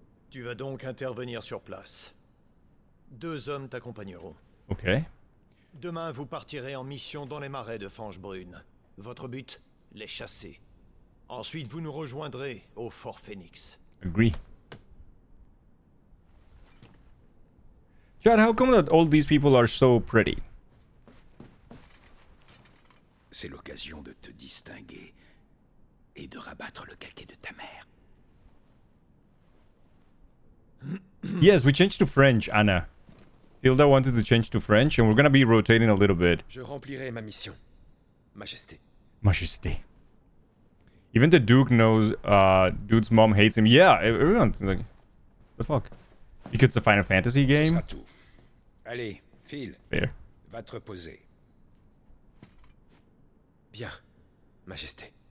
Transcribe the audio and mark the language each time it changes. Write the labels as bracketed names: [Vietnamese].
[French] Tu vas donc intervenir sur place. 2 hommes t'accompagneront. Ok. Demain, vous partirez en mission dans les marais de Fange Brune. Votre but, les chasser. Ensuite, vous nous rejoindrez au Fort Phoenix. [English] Agree. Chad, how come that all these people are so pretty? [French] C'est l'occasion de te distinguer et de rabattre le caquet de ta mère. [English] Yes, we changed to French, Anna. Tilda wanted to change to French, and we're gonna be rotating a little bit. [French] Je remplirai ma mission, Majesté. Majesté. [English] Even the Duke knows Dude's mom hates him. Yeah, everyone's like, the fuck? Because it's a Final Fantasy [French] Ce [English] game? [French] sera tout. Allez, file. [English] Fair. [French] Va te reposer. Bien, Majesté.